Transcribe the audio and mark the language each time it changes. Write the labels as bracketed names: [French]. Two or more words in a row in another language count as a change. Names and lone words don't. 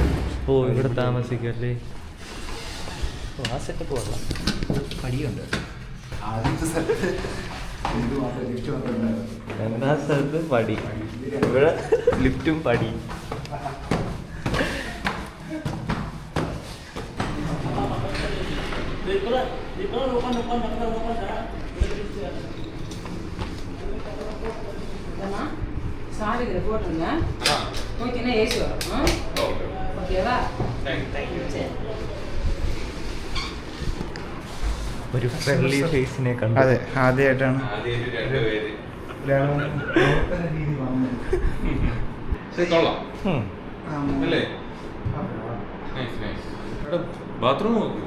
[Malayalam] ഓ, ഇവിടെ താമസിക്കല്ലേ. ആ സെറ്റപ്പ് കൊള്ളാം. പടിയുണ്ട്. എല്ലാ സ്ഥലത്തും പടി, ഇവിടെ ലിഫ്റ്റും പടി. [Tamil] சாவி இதில் போட்டுருங்க. ஓகேண்ணா, ஏசி வரும். ஓகேவா? [Malayalam] ഒരു [English] friendly face [Malayalam] കണ്ടു. അതെ, ആദ്യമായിട്ടാണ്. ബാത്റൂം